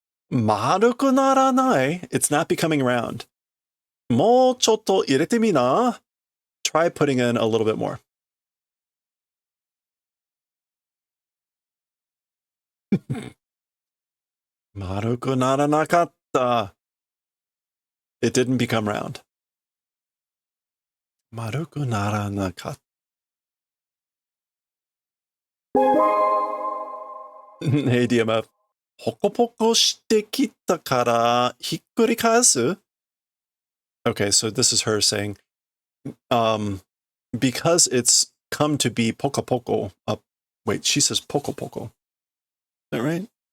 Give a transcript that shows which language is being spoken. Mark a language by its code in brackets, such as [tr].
[ja] 丸くならない [en] It's not becoming round. [ja] もうちょっと入れてみな [en] Try putting in a little bit more. [ja] 丸くならなかった [en] It didn't become round. [ja] 丸くならなかった [en] Hey DMF. [ja] ポコポコしてきたからひっくり返す [en] Okay, so this is her saying, because it's come to be poco poco. Wait, she says poco poco. Is that right?